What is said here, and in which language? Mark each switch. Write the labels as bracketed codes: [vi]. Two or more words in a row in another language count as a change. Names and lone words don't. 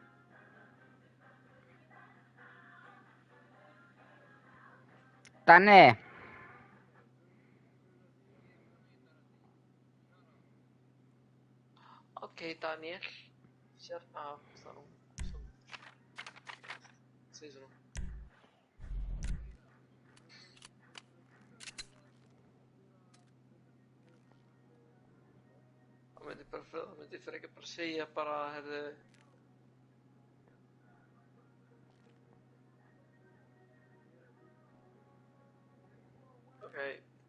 [sv] Danni. Okej, Daniel. [en] Shut up, [sv] sa hon. Säger hon. [is] myndi frekar bara segja bara, herðu. Okay.